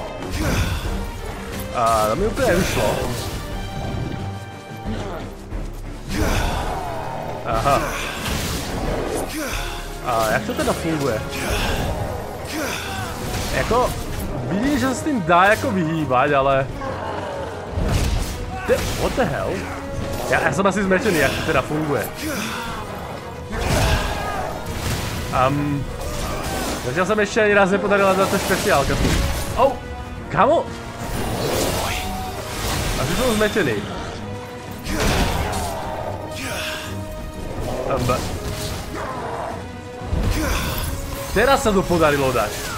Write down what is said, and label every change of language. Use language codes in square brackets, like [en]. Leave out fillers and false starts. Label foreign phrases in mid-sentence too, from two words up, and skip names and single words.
[sk] To mi úplne vyšlo. Aha. Jak to teda funguje? Jako, vidíš, že sa s tým dá jako vyhýbať, ale... [en] What the hell? [sk] Ja som asi zmetený, jak to teda funguje. Zatiaľ sa mi ešte ani raz nepodarila za to špeciálka. Oh, kamo? Asi som zmetený. Teraz sa to podarilo dať.